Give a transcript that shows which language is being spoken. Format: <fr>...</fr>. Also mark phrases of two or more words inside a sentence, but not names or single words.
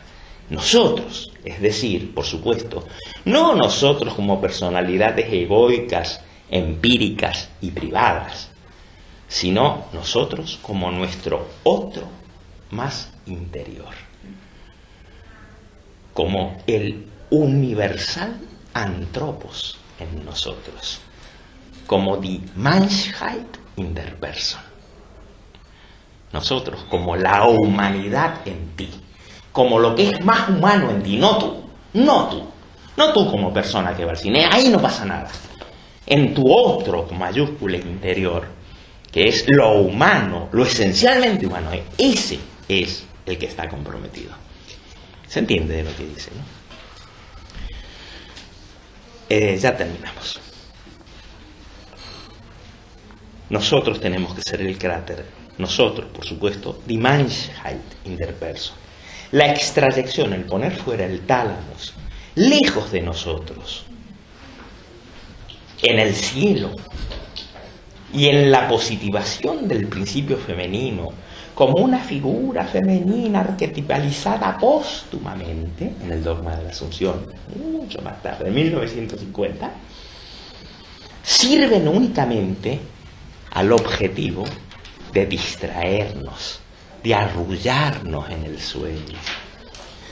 <es>Nosotros, es decir, por supuesto, no nosotros como personalidades egoicas, empíricas y privadas, sino nosotros como nuestro otro más interior, como el universal Anthropos en nosotros, como</es> <de>die Menschheit in der Person.</de> <es>Nosotros como la humanidad en ti, como lo que es más humano en ti, no tú como persona que va al cine, ahí no pasa nada. En tu otro mayúscula interior, que es lo humano, lo esencialmente humano, ese es el que está comprometido. ¿Se entiende de lo que dice, no? Ya terminamos. Nosotros tenemos que ser el cráter. Nosotros, por supuesto,</es> <de>die Menschheit in der Person.</de> <es>La extrayección, el poner fuera el tálamos, lejos de nosotros, en el cielo, y en la positivación del principio femenino, como una figura femenina arquetipalizada póstumamente en el dogma de la Asunción, mucho más tarde, en 1950, sirven únicamente al objetivo de distraernos, de arrullarnos en el sueño.</es>